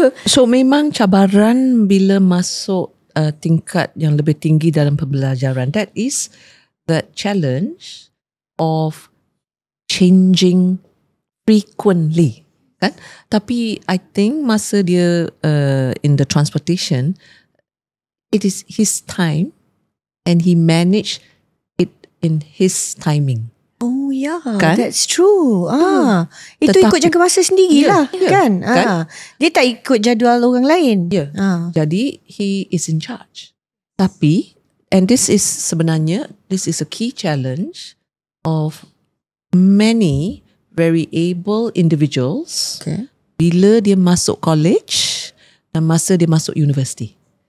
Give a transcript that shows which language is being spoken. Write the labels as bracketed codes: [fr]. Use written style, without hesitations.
[ms] So memang cabaran bila masuk tingkat yang lebih tinggi dalam pembelajaran, [en] that is the challenge of changing frequently, [ms] kan? Tapi [en] I think [ms] masa dia [en] in the transportation, it is his time and he managed it in his timing. Oh ya, kan? That's true. [ms] Itu ikut jangka masa sendirilah, kan? Dia tak ikut jadual orang lain. Jadi [en] he is in charge. [ms] Tapi, [en] and this is [ms] sebenarnya, [en] this is a key challenge of many very able individuals [ms] bila dia masuk [en] college [ms] dan masa dia masuk [en] university.